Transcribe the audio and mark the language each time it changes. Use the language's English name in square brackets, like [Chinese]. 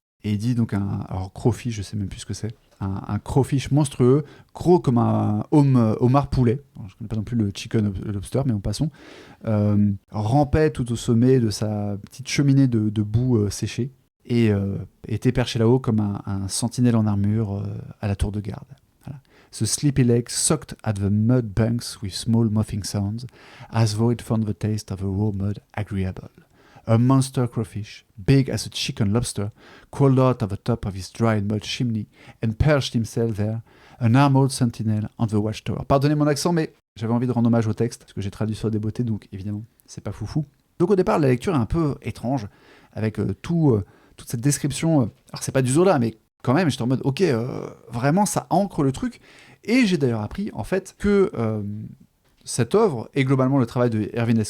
[French] Et il dit donc alors crawfish, je sais même plus ce que c'est, un crawfish monstrueux, gros comme un homard poulet, alors, je ne connais pas non plus le chicken lobster, mais en passons, rampait tout au sommet de sa petite cheminée de boue séchée, et était perché là-haut comme un sentinelle en armure à la tour de garde. Voilà. [English] The sleepy lake sucked at the mud banks with small mouthing sounds, as though it found the taste of the raw mud agreeable. A monster crawfish, big as a chicken lobster, crawled out of the top of his dry mud chimney and perched himself there, an armored sentinel on the watchtower. [French] Pardonnez mon accent, mais j'avais envie de rendre hommage au texte, parce que j'ai traduit sur des beautés, donc évidemment, c'est pas foufou. Donc au départ, la lecture est un peu étrange, avec toute cette description. Alors c'est pas du Zola, mais quand même, j'étais en mode, ok, vraiment, ça ancre le truc. Et j'ai d'ailleurs appris, en fait, que... cette œuvre, et globalement le travail de Irving S.